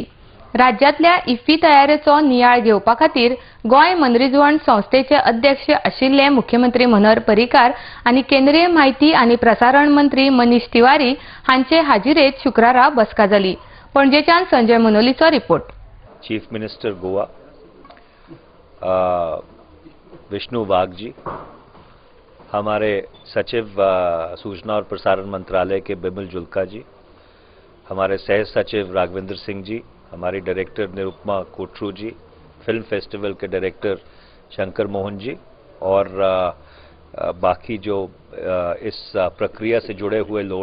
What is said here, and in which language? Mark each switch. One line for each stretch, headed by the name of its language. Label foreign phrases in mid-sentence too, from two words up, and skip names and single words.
Konkani: राज्यातल्या इफ्फी तयारेचो नियाळ घेवपा खातीर गोंय मनरिजवण संस्थेचे अध्यक्ष आशिल्ले मुख्यमंत्री मनोहर पर्रीकार आनी केंद्रीय म्हायती आनी प्रसारण मंत्री मनीष तिवारी हांचे हाजिरेत शुक्रारा बसका जाली. पणजेच्यान संजय मनोलीचो रिपोर्ट.
English: chief minister
Hindi: गोवा विष्णु वाघ जी, हमारे सचिव सूचना और प्रसारण मंत्रालय के बिमल जुल्का जी, हमारे सह सचिव राघवेंद्र सिंह जी, हमारी डायरेक्टर निरुपमा कोटरू जी,
English: film festival
Hindi: के डायरेक्टर शंकर मोहन जी और बाकी जो इस प्रक्रिया से जुड़े हुए